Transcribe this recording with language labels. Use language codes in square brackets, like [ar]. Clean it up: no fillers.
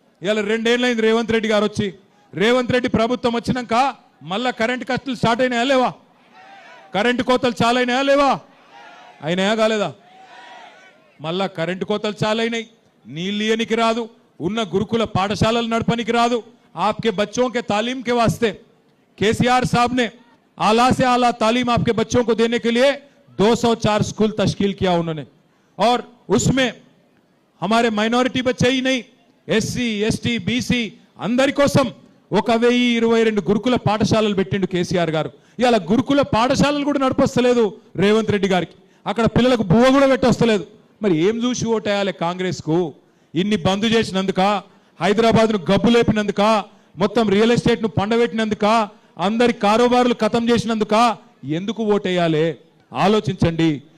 [te] ఇవాళ 2 ఏళ్ళైంది రేవంత్ రెడ్డి గారు వచ్చి. రేవంత్ రెడ్డి ప్రభుత్వం వచ్చినాక మళ్ళా కరెంటు కష్టాలు స్టార్ట్ అయినాయా లేవా? కరెంటు కోతలు చాలా అయినాయా లేవా? అయినాయా కాలేదా? మళ్ళా కరెంటు కోతలు చాలా అయినాయి. నీళ్ళు ఇయ్యనికి రాదు, ఉన్న గురుకుల పాఠశాలలు నడపనికి రాదు. [hi] आपके बच्चों के तालीम के वास्ते केसीआर साहब ने आला से आला तालीम आपके बच्चों को देने के लिए 204 स्कूल तश्कील किया उन्होंने. और उसमें हमारे माइनॉरिटी बच्चे ही नहीं, एससी एसटी बीसी [te] अंदरी कोसम 1022 గురుకుల పాఠశాలలు పెట్టిండు కేసీఆర్ గారు. ఇవాళ గురుకుల పాఠశాలలు కూడా నడిపొస్తలేదు రేవంత్ రెడ్డి గారికి. అక్కడ పిల్లలకు బువ్వ కూడా పెట్టొస్తలేదు. మరి ఏం చూసి ఓటేయాలి కాంగ్రెస్ కు? ఇన్ని బంద్ చేసినందుక, హైదరాబాద్ ను గబ్బు లేపినందుక, మొత్తం రియల్ ఎస్టేట్ ను పండబెట్టినందుక, అందరి కారోబార్లు ఖతం చేసినందుక ఎందుకు ఓటేయాలి? ఆలోచించండి.